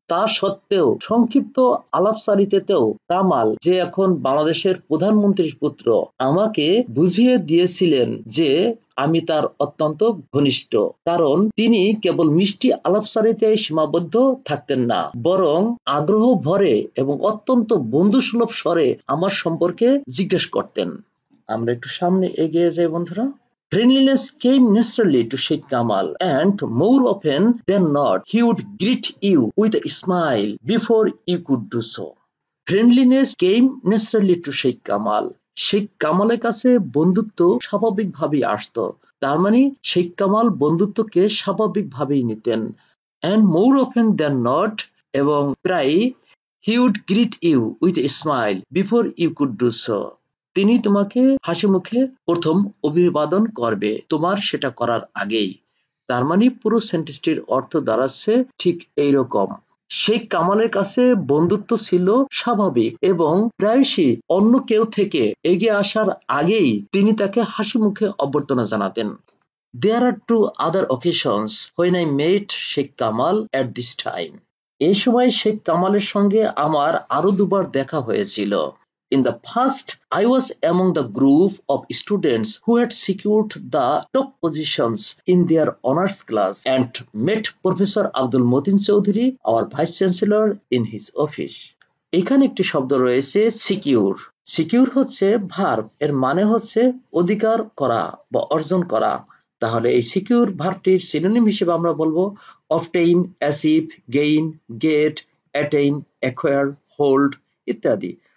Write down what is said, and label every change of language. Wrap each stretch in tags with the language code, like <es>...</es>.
<bn>তা সত্ত্বেও সংক্ষিপ্ত আলাপচারিতাতেও কামাল, যে এখন বাংলাদেশের প্রধানমন্ত্রীর পুত্র, আমাকে বুঝিয়ে দিয়েছিলেন যে আমি তার অত্যন্ত ঘনিষ্ঠ, কারণ তিনি কেবল মিষ্টি আলাপচারিতায় সীমাবদ্ধ থাকতেন না, বরং আগ্রহ ভরে এবং অত্যন্ত বন্ধুসুলভ স্বরে আমার সম্পর্কে জিজ্ঞেস করতেন। আমরা একটু সামনে এগিয়ে যাই বন্ধুরা।</bn> <en>Friendliness came naturally to Sheikh Kamal, and more often than not, he would greet you with a smile before you could do so. Friendliness came naturally to Sheikh Kamal.</en> <bn>Sheikh কামালের কাছে বন্ধুত্ব স্বাভাবিকভাবেই আসতো। তার মানে শেখ কামাল বন্ধুত্বকে স্বাভাবিকভাবেই নিতেন।</bn> <en>And more often than not,</en> <bn>এবং প্রায়ই,</bn> <en>he would greet you with a smile before you could do so.</en> <bn>তিনি তোমাকে হাসিমুখে প্রথম অভিবাদন করবে তোমার সেটা করার আগেই। তার মানে পুরো সেন্টেন্সটির অর্থ দাঁড়াচ্ছে ঠিক এইরকম। শেখ কামালের কাছে বন্ধুত্ব ছিল স্বাভাবিক এবং প্রায়শই অন্য কেউ থেকে এগিয়ে আসার আগেই তিনি তাকে হাসিমুখে অভ্যর্থনা জানাতেন।</bn> <en>There are two other occasions when I met Sheikh Kamal at this time.</en> <bn>এই সময় শেখ কামালের সঙ্গে আমার আরো দুবার দেখা হয়েছিল।</bn> <en>In the first, I was among the group of students who had secured the top positions in their honors class and met Professor Abdul Motin Chowdhury, our Vice Chancellor, in his office.</en> <bn>এখানে একটি শব্দ রয়েছে secure. Secure হচ্ছে verb, এর মানে হচ্ছে অধিকার করা বা অর্জন করা। তাহলে এই সিকিউর ভার্বটির সিনোনিম হিসেবে আমরা বলবো obtain, achieve, gain, gate, attain, acquire, hold ইত্যাদি।</bn>